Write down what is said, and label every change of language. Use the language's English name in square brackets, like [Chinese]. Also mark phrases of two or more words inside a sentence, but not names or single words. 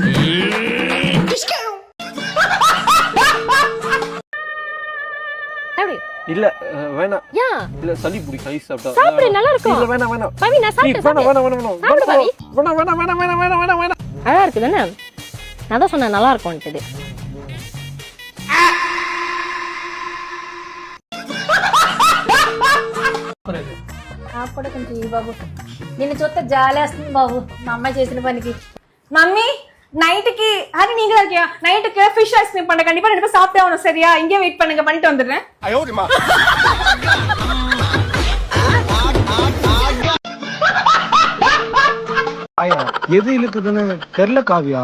[Tamil] இல்ல வேணாம். இல்ல சளி பிடிக்கும் ஐஸ் சாப்பிட்டா. சாப்பிடு, நல்லா இருக்கும். இல்ல வேணாம் வேணாம். பவி நான் சாப்பிட்டேன். வேணாம் வேணாம் வேணாம். சாப்பிடு பவி. வேணாம் வேணாம் வேணாம் வேணாம் வேணாம் வேணாம் வேணாம். அழகா இருக்கு தானே? நான் தான் சொன்னேன் நல்லா இருக்கும்ன்றது. [Telugu] అప్పుడు కొంచెం ఈ బాబు నిన్ను చూస్తే జాలేస్తుంది బాబు. మా అమ్మాయి చేసిన పనికి. [Tamil] மம்மி நைட்டுக்கு ஹரி நீங்க தான் இருக்கியா? நைட்டுக்கு [English] fish ice cream [Tamil] பண்ண கண்டிப்பா 2 பேரும் சாப்பிட்டே ஆகணும். சரியா? இங்கே வெயிட் பண்ணுங்க, பண்ணிட்டு வந்துடுறேன். எது இழுக்குதுன்னு தெரியல காவியா.